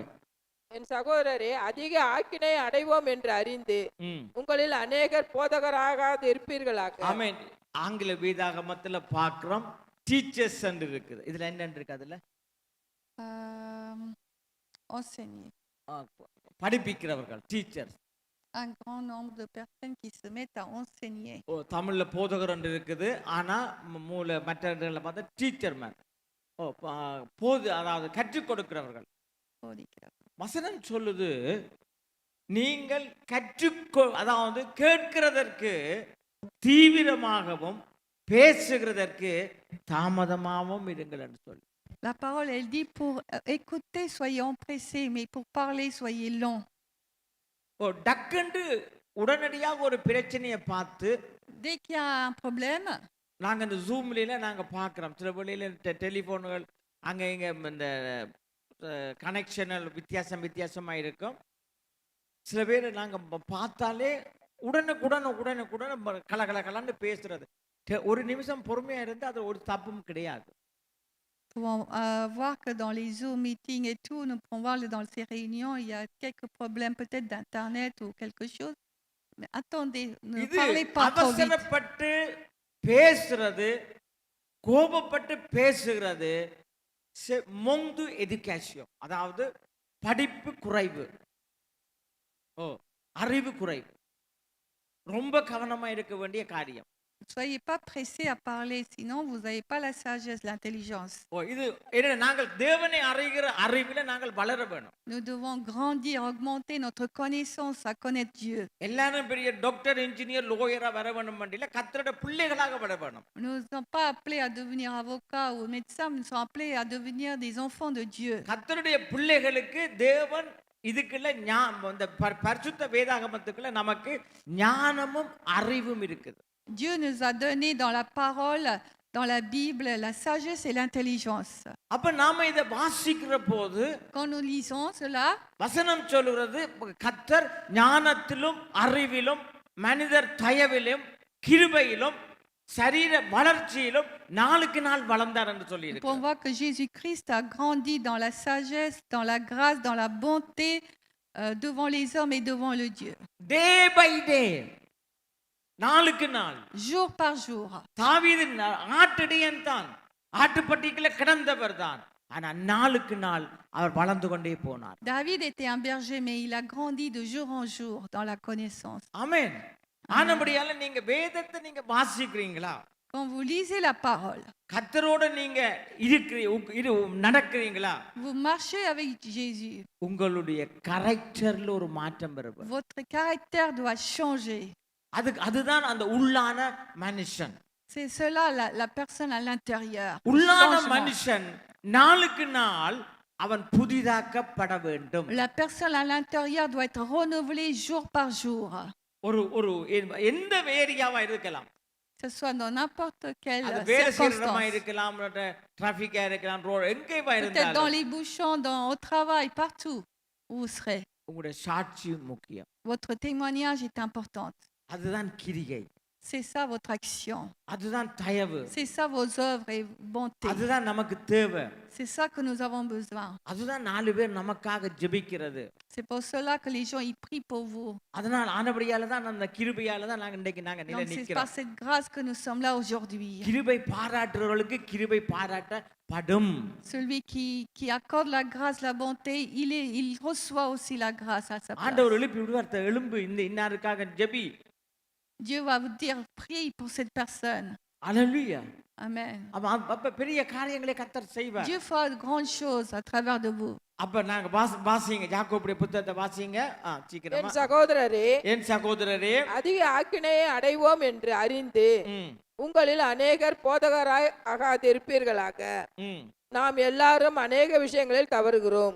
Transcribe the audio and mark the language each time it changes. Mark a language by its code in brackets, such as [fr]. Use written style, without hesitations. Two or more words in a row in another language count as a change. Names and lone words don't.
[ta] என் சகோதரரே, அதிக ஆக்கினை அடைவோம் என்று அறிந்து உங்களில் அநேகர் போதகராகாது இருப்பீர்களாக. ஆமென். ஆங்கில வேதாகமத்துல பார்க்கிறோம் டீச்சர்ஸ் என்று இருக்குது. இதுல என்ன இருக்கு? அதுல [fr] Enseigner. [ta] படிப்பிக்கிறவர்கள் டீச்சர்ஸ். [fr] Un grand nombre de personnes qui se mettent à enseigner. [ta] ஓ தமிழ்ல போதகர் என்று இருக்குது. ஆனா மற்ற இடங்கள்ல பார்த்தா [en] teacher man. [ta] ஓ அதாவது கற்றுக் கொடுக்கிறவர்கள். வசனம் சொல்லுது நீங்கள் அதாவது கேட்கிறதற்கு தீவிரமாகவும் பேசுகிறதற்கு தாமதமாகவும் இருங்கள் என்று சொல்லு. [fr] La parole, elle dit pour écouter, soyez empressés, mais pour parler, soyez longs. [ta] ஓ டக்குண்டு உடனடியாக ஒரு பிரச்சனையை பார்த்து [fr] dès qu'il y a un problème, [ta] நாங்க இந்த ஜூம்ல நாங்க பார்க்கிறோம். சில வேளையில டெலிஃபோன்கள் அங்க இங்க இந்த கனெக்ஷனல் வித்தியாசமா இருக்கும். சில பேர் நாங்க பார்த்தாலே உடனே கலன்னு பேசுறது. ஒரு நிமிஷம் பொறுமையா இருந்து அது ஒரு தப்பும் கிடையாது. [fr] Nous pouvons voir que dans les Zoom meetings et tout, nous pouvons voir dans ces réunions, il y a quelques problèmes peut-être d'internet ou quelque chose. Mais attendez, ne parlez pas trop vite. [ta] அவசரப்பட்டு பேசுறது, கோபப்பட்டு பேசுகிறது மொந்து எதுகேஷன், அதாவது படிப்பு குறைவு, அறிவு குறைவு. ரொம்ப கவனமா இருக்க வேண்டிய காரியம். [fr] Ne soyez pas pressés à parler, sinon vous n'avez pas la sagesse, l'intelligence. [ta] ஓ இது என்ன நாங்கள் தேவனை அறிகிற அறிவில நாங்கள் வளர வேணும். [fr] Nous devons grandir, augmenter notre connaissance à connaître Dieu. [ta] எல்லாரும் பெரிய [en] doctor engineer [ta] லோயரா வர வேணும் மண்டில கர்த்தருடைய பிள்ளைகளாக வர வேணும். [fr] Nous ne sommes pas appelés à devenir avocats ou médecins, nous sommes appelés à devenir des enfants de Dieu. [ta] கர்த்தருடைய பிள்ளைகளுக்கு தேவன் இதுக்குள்ள இந்த பரிசுத்த வேதாகமத்துக்குள்ள நமக்கு ஞானமும் அறிவும் இருக்குது. [fr] Dieu nous a donné dans la parole, dans la Bible, la sagesse et l'intelligence. [ta] அப்ப நாம இத வாசிக்கிற போது [fr] Quand nous lisons cela, [ta] வசனம் சொல்லுகிறது கர்த்தர் ஞானத்திலும் அறிவிலும் மனிதர் தயவிலும் கிருபையிலும் சரீர வளர்ச்சியிலும் நாளுக்கு நாள் வளர்ந்தார் என்று சொல்லி [fr] on [ta] இருக்கு. [fr] voit que Jésus-Christ a grandi dans la sagesse, dans la grâce, dans la bonté, devant les hommes et devant le Dieu. [en] day by day [ta] நாளுக்கு நாள் [fr] Jour par jour. [ta] தாவீது ஆட்டிடையன் தான் ஆட்டுப்பட்டிக்குள்ள கிடந்தவர் தான் ஆனா நாளுக்கு நாள் அவர் வளர்ந்து கொண்டே போனார். [fr] David était un berger, mais il a grandi de jour en jour dans la connaissance. [ta] ஆமென். ஆனபடியால நீங்க வேதத்தை நீங்க வாசிக்கிறீங்களா? [fr] Quand vous lisez la parole, [ta] கர்த்தரோட நீங்க நடக்கிறீங்களா? [fr] vous marchez avec Jésus. [ta] உங்களுடைய கரெக்டர்ல ஒரு மாற்றம் வரும். [fr] Votre caractère doit changer. [ta] அதுதான் அந்த உள்ளான மனுஷன். [fr] C'est cela la personne à l'intérieur. [ta] உள்ளான [fr] Changement. [ta] மனுஷன் நாளுக்கு நாள் அவன் புதிதாக்கப்பட வேண்டும். [fr] La personne à l'intérieur doit être renouvelée jour par jour. [ta] ஒரு எந்த ஏரியாவா இருக்கலாம், [fr] Que ce soit dans n'importe quelle [ta] அது வேலை செய்யற இடமா [fr] circonstance. [ta] இருக்கலாம், டிராபிக்கா இருக்கலாம், ரோட் எங்கேவா [fr] Peut-être dans [ta] இருந்தாலும் [fr] les bouchons, au travail, partout où vous serez. [ta] உங்களுடைய சாட்சி முக்கியம். [fr] Votre témoignage est important. [ta] அதுதான் கிரியை, [fr] C'est ça votre action. [ta] அதுதான் தயவு, [fr] C'est ça vos œuvres et bonté. [ta] அதுதான் நமக்கு தேவை. [fr] C'est ça que nous avons besoin. [ta] அதுதான் 4 பேர் நமக்காக ஜெபிக்கிறது. [fr] C'est pour cela que les gens ils prient pour vous. [ta] அதனால் ஆனபடியால தான் அந்த கிருபையால தான் நாங்க இன்னைக்கு நாங்க நிலை [fr] Donc c'est par [ta] நிக்கிறோம். [fr] cette grâce que nous sommes là aujourd'hui. [ta] கிருபை பாராட்டுறவர்களுக்கு கிருபை பாராட்டப்படும். [fr] Celui qui accorde la grâce, la bonté, il reçoit aussi la grâce à sa place. [ta] ஆண்டவர் எழுப்பி விடுவார், எழும்பு இந்த இன்னாருக்காக ஜெபி. [fr] Dieu va vous dire, prie pour cette personne. [ta] அல்லேலூயா. [fr] Amen. [ta] அப்ப பெரிய காரியங்களை கர்த்தர் செய்வார். [fr] Dieu fera de grandes choses à travers de vous. [ta] அப்ப நாங்க வாசிங்க, யாக்கோபுடைய புத்தகத்தை வாசிங்க. என் சீக்கிரமா. சகோதரரே, என் சகோதரரே, அதிக ஆக்கினையை அடைவோம் என்று அறிந்து உங்களில் அநேகர் போதகராய் ஆகாதிருப்பீர்களாக. நாம் எல்லாரும் அநேக விஷயங்களில் தவறுகிறோம்.